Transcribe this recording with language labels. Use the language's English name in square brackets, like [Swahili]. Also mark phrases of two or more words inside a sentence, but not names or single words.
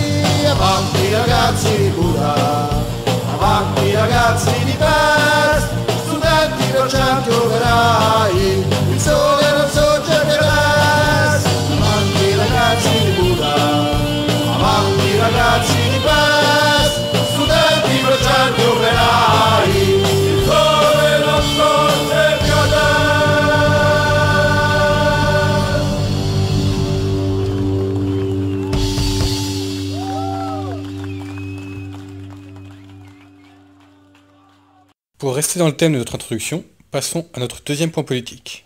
[Italian] Avanti ragazzi di Buda, avanti ragazzi di Pest, studenti, docenti, operai, il sole non sorge più adesso. Avanti ragazzi di Buda, avanti ragazzi di Pest, studenti, docenti, operai, il sole non sorge più adesso. [French] Pour rester dans le thème de notre introduction, passons à notre deuxième point politique.